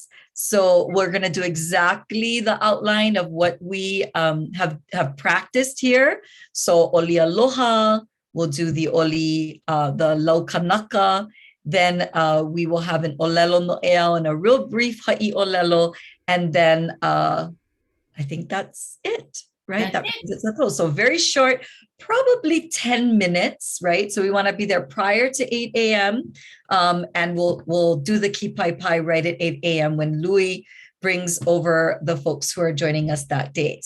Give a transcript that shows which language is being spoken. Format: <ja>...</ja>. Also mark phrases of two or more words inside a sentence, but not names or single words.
<en>So we're going to do exactly the outline of what we have practiced here. So Oli Aloha, we'll do the Oli, the Laukanaka. Then we will have an</en> <haw>ʻŌlelo Noʻeau</haw> <en>and a real brief</en> <haw>haʻi ʻŌlelo.</haw> <en>And then I think that's it, right? So very short, probably 10 minutes, right? So we want to be there prior to 8 a.m. And we'll do the Kipaepae right at 8 a.m. when Louis brings over the folks who are joining us that day.</en>